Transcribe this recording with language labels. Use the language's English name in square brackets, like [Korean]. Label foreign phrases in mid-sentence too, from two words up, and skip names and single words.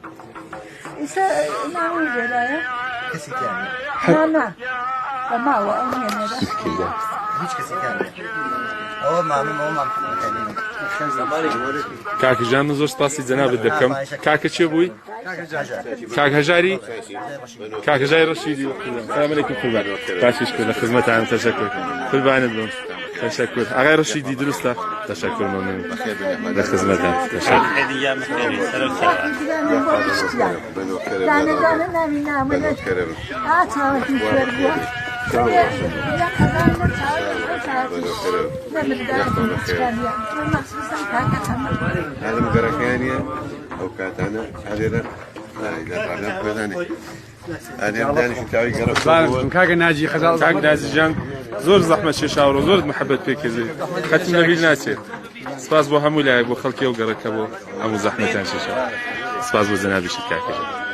[Central Kurdish] کاکە ژان زۆر سپاسی جەنابەت دەکەم کاکە چێ بووی کاک هەژاری کاک هەژاری ڕەشیدی سلام عەلەیکوم قوربان باشیش کرد لە خزمەتانم تەشەکر قوربانت بم تشکر ئاغای ڕەشیدی دروستە تشکر مەمنون لە خزمەتان تشکر هذا مقركانية أو كاتانا هذا کاکە ناجی خەزاڵ کاک نازیجان زۆر زەحمەت کێشاوە زۆر محەبەت پێکردی خەتم لەبیر ناچێت سپاس بۆ هەموو لایەک بۆ خەڵکی و گەڕەکە بۆ هەموو زەحمەتیان کێشاوە سپاس بۆ جەنابیشت کاکەژان